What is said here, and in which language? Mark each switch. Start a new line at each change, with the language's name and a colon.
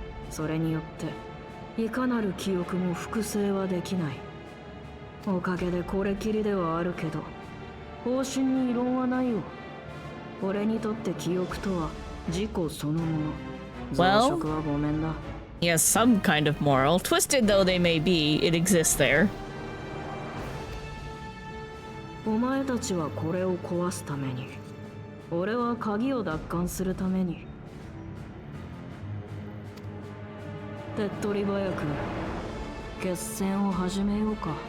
Japanese: それによっていかなる記憶も複製はできない。おかげでこれきりではあるけど、方針に異論はないよ。俺にとって記憶とは自己そのもの。増殖はごめんだ。
English: Yes, some kind of moral. Twisted though they may be, it exists there.
Japanese: お前たちはこれを壊すために、俺は鍵を奪還するために。手っ取り早く決戦を始めようか。